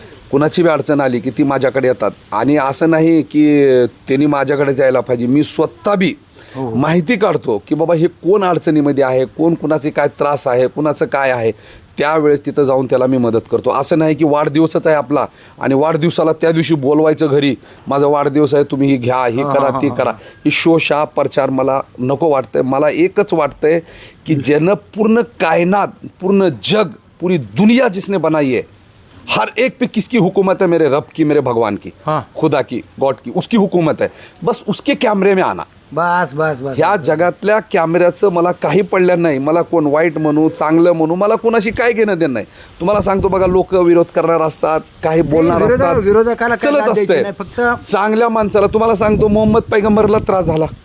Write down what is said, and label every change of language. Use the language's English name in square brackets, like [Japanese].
[Marathi] कुणाची बी अडचण आली की ती माझ्याकडे येतात. आणि असं नाही की त्यांनी माझ्याकडे जायला पाहिजे, मी स्वतः बी माहिती काढतो की बाबा हे कोण अडचणीमध्ये आहे, कोण कुणाचे काय त्रास आहे, कुणाचं काय आहे, त्यावेळेस तिथं जाऊन त्याला मी मदत करतो. असं नाही की वाढदिवसच आहे आपला आणि वाढदिवसाला त्या दिवशी बोलवायचं घरी, माझा वाढदिवस आहे, तुम्ही ही घ्या, ही करा, ती करा, ही शोशा प्रचार मला नको वाटतंय. मला एकच वाटतंय की ज्यानं पूर्ण कायनात, पूर्ण जग, [Hindi] पूरी दुनिया जिसने बनाई है, हर एक पे किसकी हुकूमत है? मेरे रब की, मेरे भगवान की, खुदा की, गॉड की, उसकी हुकूमत है. बस उसके कॅमेरे में आना. बस बस बस. [Marathi] ह्या जगातल्या कॅमेऱ्याचं मला काही पडलं नाही. मला कोण वाईट म्हणू, चांगलं म्हणू, मला कोणाशी काय घेणं देणं नाही. तुम्हाला सांगतो बघा, लोक विरोध करणार असतात, काही बोलणार असतात, विरोधकाला चलत असते. फक्त चांगल्या माणसाला तुम्हाला सांगतो, मोहम्मद पैगंबरला त्रास झाला,